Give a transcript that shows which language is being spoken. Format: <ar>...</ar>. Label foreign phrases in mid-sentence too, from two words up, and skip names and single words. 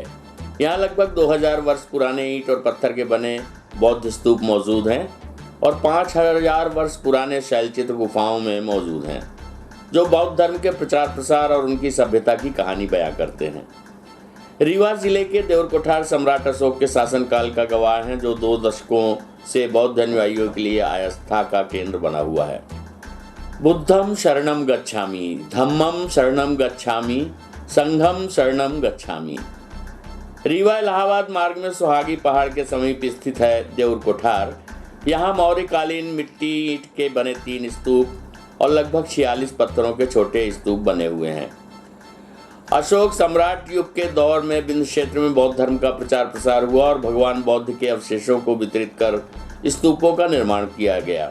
<hi>यहाँ लगभग 2000 वर्ष पुराने ईंट और पत्थर के बने बौद्ध स्तूप मौजूद हैं और 5000 वर्ष पुराने शैलचित्र गुफाओं में मौजूद हैं, जो बौद्ध धर्म के प्रचार प्रसार और उनकी सभ्यता की कहानी बयां करते हैं। रीवा जिले के देउर कोठार सम्राट अशोक के शासनकाल का गवाह है, जो 2 दशकों से बौद्ध अनुयायियों के लिए आस्था का केंद्र बना हुआ है।</hi> <pi>बुद्धम शरणम गच्छामि, धम्मम शरणम गच्छामि, संघम शरणम गच्छामि।</pi> <hi>रीवा इलाहाबाद मार्ग में सुहागी पहाड़ के समीप स्थित है देउर कोठार। यहाँ मौर्यकालीन मिट्टी ईंट के बने 3 स्तूप और लगभग 46 पत्थरों के छोटे स्तूप बने हुए हैं। अशोक सम्राट युग के दौर में विंध्य क्षेत्र में बौद्ध धर्म का प्रचार प्रसार हुआ और भगवान बौद्ध के अवशेषों को वितरित कर स्तूपों का निर्माण किया गया।</hi>